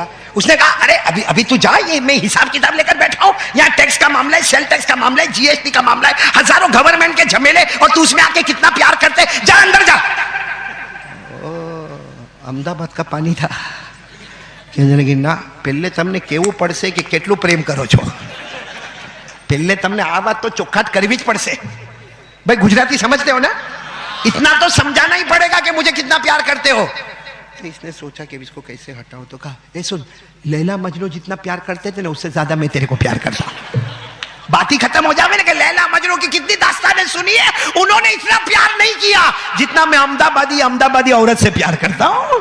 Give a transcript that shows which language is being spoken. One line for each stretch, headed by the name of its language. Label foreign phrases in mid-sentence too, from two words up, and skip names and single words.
Urdu: اس نے کہا ارے ابھی تو جا, یہ میں حساب کتاب لے کر بیٹھا ہوں, یہاں ٹیکس کا معاملہ ہے, سیل ٹیکس کا معاملہ ہے, جی ایس ٹی کا معاملہ ہے, ہزاروں گورنمنٹ کے جھمیلے, اور تو اس میں آ کے کتنا پیار کرتے, جا اندر جا. احمد آباد کا پانی تھا. کہنے لگی نا پہلے تم نے
Gujarati: کیવું પડશે કે કેટલું પ્રેમ કરો છો,
Urdu: پہلے تم نے
Gujarati: આ વાત તો ચોખ્ખાટ કરવી જ પડશે.
Urdu: بھائی گجراتی سمجھتے ہو نا, اتنا تو سمجھانا ہی پڑے گا کہ مجھے کتنا پیار کرتے ہو. اس نے سوچا کہ اس کو کیسے ہٹاؤں, تو کہا اے سن, لیلا مجنو جتنا پیار کرتے تھے نا اس سے زیادہ میں تیرے کو پیار کرتا ہوں. بات ہی ختم ہو جاوے نا کہ لیلا مجنو کی کتنی داستانیں سنی ہے, انہوں نے اتنا پیار نہیں کیا جتنا میں احمد آبادی عورت سے پیار کرتا ہوں.